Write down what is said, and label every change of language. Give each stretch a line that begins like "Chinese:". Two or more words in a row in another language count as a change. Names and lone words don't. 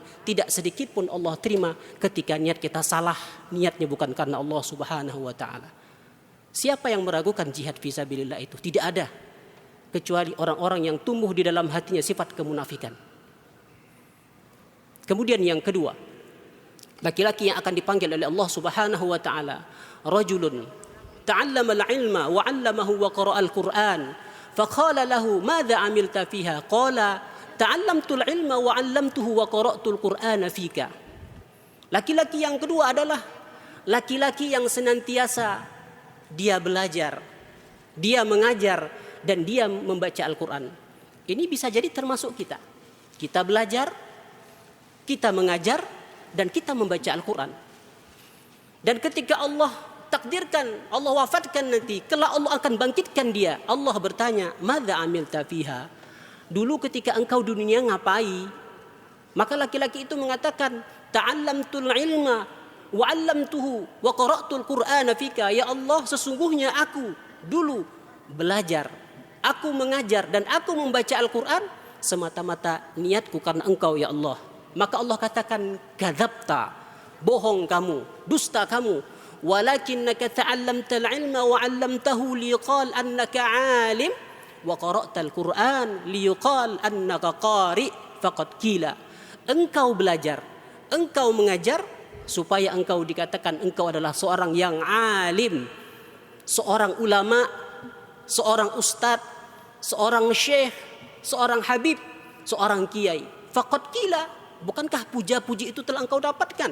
Indonesian: Tidak sedikit pun Allah terima ketika niat kita salah, niatnya bukan karena Allah
Arabic: سبحانه وتعالى.
Indonesian: Siapa yang meragukan
Arabic: جهاد في سبيل الله
Indonesian: itu? Tidak ada, kecuali orang-orang yang tumbuh di dalam hatinya sifat kemunafikan. Kemudian yang kedua, laki-laki yang akan dipanggil oleh Allah
Arabic: سبحانه وتعالى, رجل تعلم العلم وعلمه وقرأ القرآن فقال له ماذا عملت فيها قال تعلمت العلم وعلمته وقرأت القرآن فيك.
Indonesian: Laki-laki yang kedua adalah laki-laki yang senantiasa dia belajar, dia mengajar dan dia membaca Al-Qur'an. Ini bisa jadi termasuk kita. Kita belajar, kita mengajar dan kita membaca Al-Qur'an. Dan ketika Allah takdirkan, Allah wafatkan nanti, kelak Allah akan bangkitkan dia. Allah bertanya,
Arabic: "ماذا عملت فيها?"
Indonesian: Dulu ketika engkau di dunia ngapai? Maka laki-laki itu mengatakan,
Arabic: تعلمت العلم وعلمته وقرأت القرآن فيك. يا الله,
Indonesian: sesungguhnya aku dulu belajar, aku mengajar dan aku membaca Al-Qur'an semata-mata niatku karena engkau ya Allah. Maka Allah katakan, kadzabta, bohong kamu, dusta kamu.
Arabic: ولكنك تعلمت العلم وعلمته ليقال إنك عالم وقرأت القرآن ليقال إنك قارئ فقد قيل.
Indonesian: Engkau belajar, engkau mengajar supaya engkau dikatakan engkau adalah seorang yang alim, seorang ulama, seorang ustadz, seorang syekh, seorang habib, seorang kiai.
Arabic: فقد قيل,
Indonesian: bukankah puja-puji itu telah engkau dapatkan?